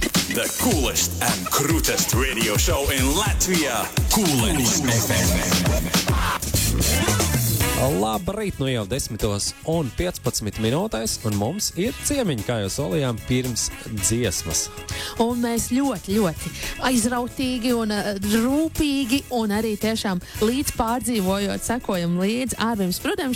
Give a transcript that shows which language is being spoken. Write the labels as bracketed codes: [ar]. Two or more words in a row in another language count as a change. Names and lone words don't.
[en] The coolest and krūtest radio show in Latvia. Kūlenis FM. [lv] Labrīt, nu jau 10:15 minūtēs, un mums ir ciemiņi, kā jau solījām, pirms dziesmas. Un mēs ļoti aizrautīgi un rūpīgi un arī tiešām līdz pārdzīvojot, sekojam līdz Ārvim Sprudam.